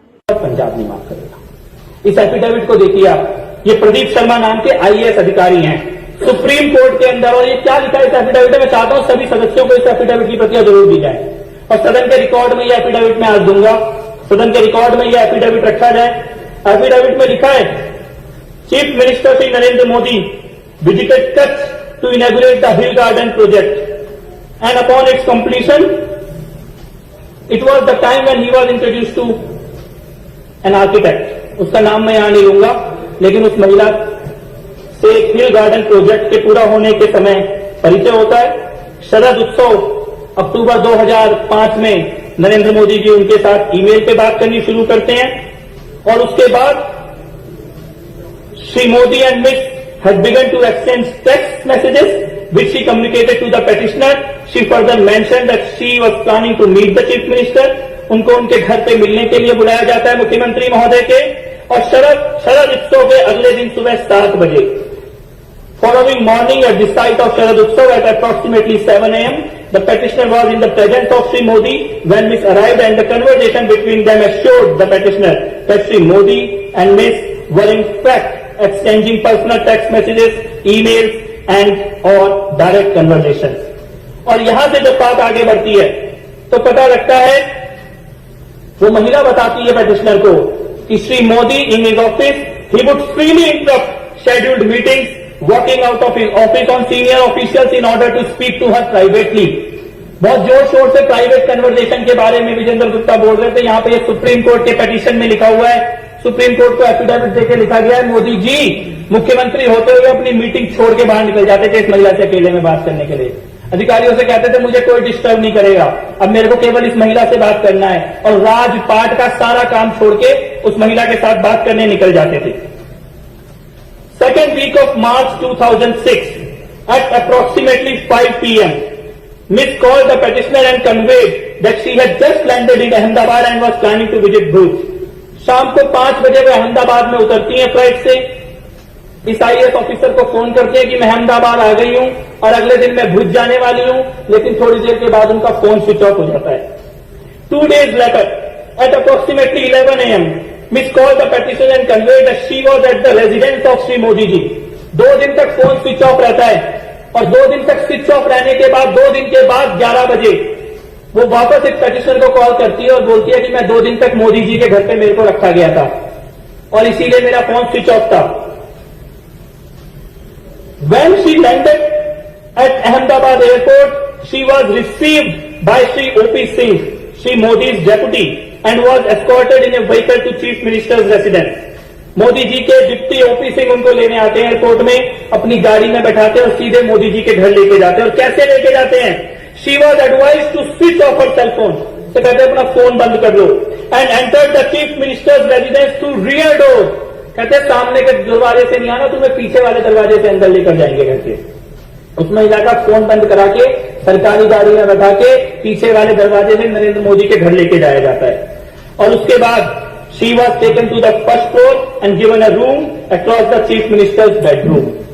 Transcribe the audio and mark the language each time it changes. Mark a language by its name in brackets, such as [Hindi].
[Hindi] पंजाब नहीं माफ करेगा। इस एफिडेविट को देखिए आप, ये प्रदीप शर्मा नाम के आईएएस अधिकारी हैं सुप्रीम कोर्ट के अंदर, और ये क्या लिखा है इस एफिडेविट में? मैं चाहता हूं सभी सदस्यों को इस एफिडेविट की प्रतियां जरूर दी जाए, और सदन के रिकॉर्ड में यह एफिडेविट मैं आज दूंगा। सदन के रिकॉर्ड में यह एफिडेविट रखा जाए। एफिडेविट में लिखा है, chief minister Shri Narendra Modi visited Kutch [English] to inaugurate the Hill Garden project, and upon its completion, it was the time when he was introduced to an architect. [Hindi] उसका नाम मैं यहां नहीं लूंगा, लेकिन उस महिला से हिल गार्डन प्रोजेक्ट के पूरा होने के समय परिचय होता है। शरद उत्सव अक्टूबर 2005 में नरेंद्र मोदी जी उनके साथ ईमेल पे बात करनी शुरू करते हैं, और उसके बाद Shri Modi and miss [English] had begun to exchange text messages which she communicated to the petitioner. She further mentioned that she was planning to meet the chief minister. [Hindi] उनको उनके घर पे मिलने के लिए बुलाया जाता है मुख्यमंत्री महोदय के, और शरद उत्सव के अगले दिन सुबह 7 बजे। [English] Following morning at the site of Sharad Utsav at approximately 7 a.m., the petitioner was in the presence of Sri Modi when Miss arrived, and the conversation between them assured the petitioner that Sri Modi and Miss were in fact exchanging personal text messages, emails and or direct conversations. [Hindi] और यहां से जब बात आगे बढ़ती है तो पता लगता है, वो महिला बताती है petitioner को कि Shri Modi [English] in his office he would freely interrupt scheduled meetings, walking out of his office on senior officials in order to speak to her privately. [Hindi] बहुत जोर शोर से प्राइवेट कन्वर्सेशन के बारे में विजेंद्र गुप्ता बोल रहे थे। यहाँ पे ये सुप्रीम कोर्ट के पिटीशन में लिखा हुआ है, सुप्रीम कोर्ट को एफिडेविट देकर लिखा गया है, मोदी जी मुख्यमंत्री होते हुए अपनी मीटिंग छोड़ के बाहर निकल जाते थे इस महिला से अकेले में बात करने के लिए। अधिकारियों से कहते थे मुझे कोई डिस्टर्ब नहीं करेगा, अब मेरे को केवल इस महिला से बात करना है, और राजपाट का सारा काम छोड़ के उस महिला के साथ बात करने निकल जाते थे। [English] Second week of March 2006, at approximately 5 p.m., Miss called the petitioner and conveyed that she had just landed in Ahmedabad and was planning to visit Bhuj. [Hindi] शाम को 5 बजे वे अहमदाबाद में उतरती हैं फ्लाइट से। इस आईएएस ऑफिसर को फोन करते हैं कि मैं अहमदाबाद आ गई हूं और अगले दिन मैं भुज जाने वाली हूं, लेकिन थोड़ी देर के बाद उनका फोन स्विच ऑफ हो जाता है। [English] 2 days later, at approximately 11 a.m., Miss called the petitioner and conveyed that she was at the residence of Sri Modi ji. [Hindi] 2 दिन तक फोन स्विच ऑफ रहता है और 2 दिन तक स्विच ऑफ रहने के बाद 2 दिन के बाद 11 बजे वो वापस एक petitioner को कॉल करती है और बोलती है कि मैं 2 दिन तक मोदी जी के घर पे मेरे को रखा गया था और इसीलिए मेरा फोन स्विच ऑफ था। [English] When she landed at Ahmedabad airport, she was received by Sri O.P. Singh, Sri Modi's deputy, and was escorted in a vehicle to Chief Minister's residence. [Hindi] Modi ji के डिप्टी ओपी सिंह उनको लेने आते हैं airport में, अपनी गाड़ी में बैठाते हैं और सीधे मोदी जी के घर लेके जाते हैं। और कैसे लेके जाते हैं? [English] She was advised to switch off her cell phone. [Hindi] तो कहते हैं अपना फोन बंद कर लो। [English] And entered the Chief Minister's residence through rear door. [Hindi] कहते हैं सामने के दरवाजे से नहीं आना, तुम्हें पीछे वाले दरवाजे से अंदर लेकर जाएंगे करके। उस महिला का फोन बंद करा के सरकारी गाड़ी में बैठा के पीछे वाले दरवाजे से नरेंद्र मोदी के घर लेके जाया जाता है। और उसके बाद [English] She was taken to the first floor and given a room across the chief minister's bedroom.